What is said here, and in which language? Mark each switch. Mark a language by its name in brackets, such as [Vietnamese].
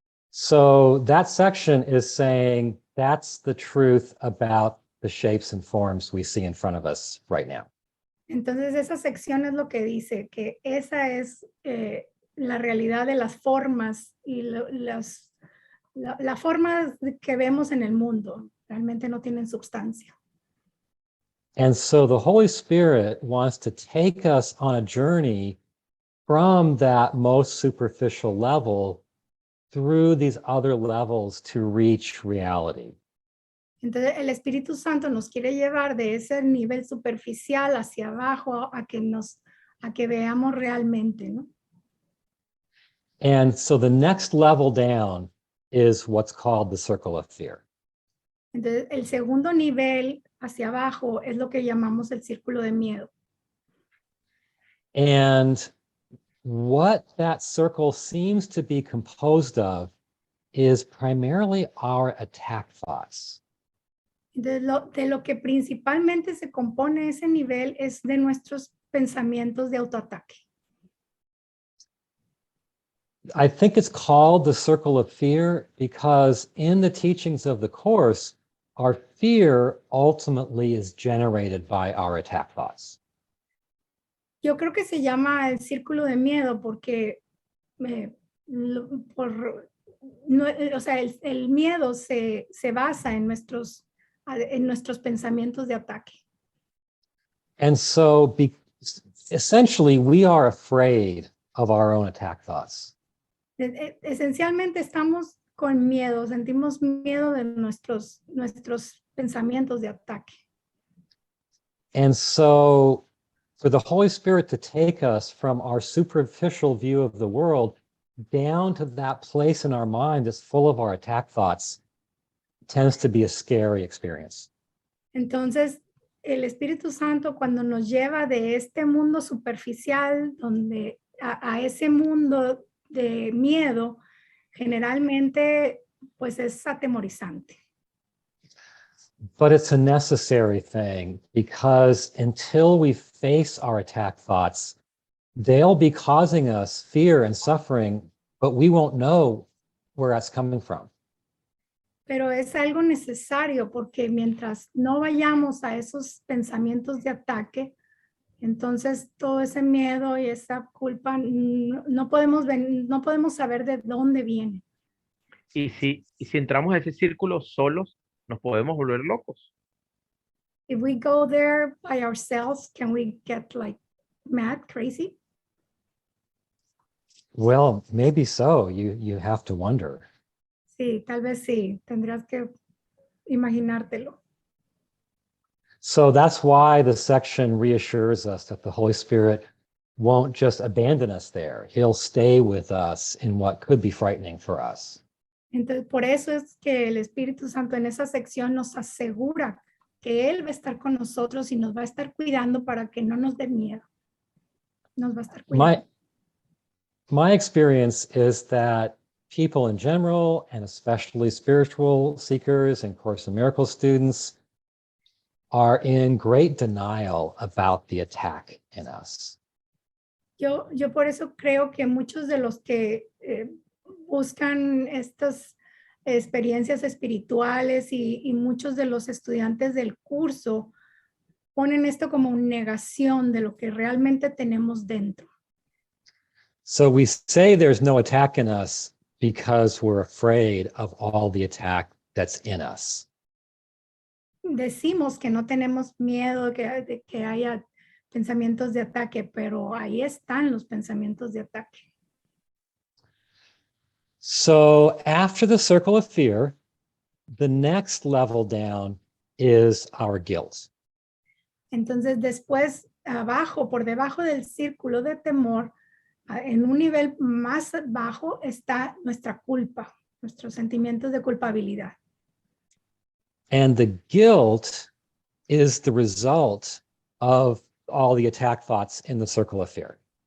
[English] So that section is saying that's the truth about the shapes and forms we see in front of us right now. [Spanish] Entonces, esa sección es lo que dice, que esa es la realidad de las formas y las formas que vemos en el mundo. Realmente no tienen sustancia. [English] And so the Holy Spirit wants to take us on a journey from that most superficial level through these other levels to reach reality. [Spanish] Entonces, el Espíritu Santo nos quiere llevar de ese nivel superficial hacia abajo a que veamos realmente, ¿no? [English] And so the next level down is what's called the circle of fear. [Spanish] Entonces, el segundo nivel hacia abajo es lo que llamamos el círculo de miedo. [English] And what that circle seems to be composed of is primarily our attack thoughts. [Spanish] De lo que principalmente se compone ese nivel es de nuestros pensamientos de autoataque. [English] I think it's called the circle of fear because in the teachings of the Course, our fear ultimately is generated by our attack thoughts. [Spanish] Yo creo que se llama el círculo de miedo porque o sea, el miedo se basa en nuestros pensamientos de ataque. [English] And so essentially, we are afraid of our own attack thoughts. [Spanish] Esencialmente estamos con miedo, sentimos miedo de nuestros pensamientos de ataque. [English] And so for the Holy Spirit to take us from our superficial view of the world down to that place in our mind that's full of our attack thoughts tends to be a scary experience. [Spanish] Entonces, el Espíritu Santo cuando nos lleva de este mundo superficial donde a ese mundo de miedo, generalmente pues es atemorizante. [English] But it's a necessary thing because until we face our attack thoughts, they'll be causing us fear and suffering, but we won't know where that's coming from. [Spanish] Pero es algo necesario porque mientras no vayamos a esos pensamientos de ataque, entonces todo ese miedo y esa culpa no podemos saber de dónde viene. Y si entramos a ese círculo solos, nos podemos volver locos. [English] If we go there by ourselves, can we get like mad, crazy? Well, maybe so. You have to wonder. [Spanish] Sí, tal vez sí. Tendrías que imaginártelo. [English] So that's why the section reassures us that the Holy Spirit won't just abandon us there. He'll stay with us in what could be frightening for us. [Spanish] Entonces, por eso es que el Espíritu Santo en esa sección nos asegura que Él va a estar con nosotros y nos va a estar cuidando para que no nos dé miedo. Nos va a estar cuidando. [English] My experience is that people in general, and especially spiritual seekers and Course in Miracles students, are in great denial about the attack in us. [Spanish] Yo por eso creo que muchos de los que buscan estas experiencias espirituales y muchos de los estudiantes del curso ponen esto como una negación de lo que realmente tenemos dentro. [English] So we say there's no attack in us because we're afraid of all the attack that's in us. [Spanish] Decimos que no tenemos miedo de que haya pensamientos de ataque, pero ahí están los pensamientos de ataque. [English] So after the circle of fear, the next level down is our guilt. [Spanish] Entonces después abajo, por debajo del círculo de temor, en un nivel más bajo está nuestra culpa, nuestros sentimientos de culpabilidad. [English] And the guilt is the result of all the attack thoughts in the circle of fear.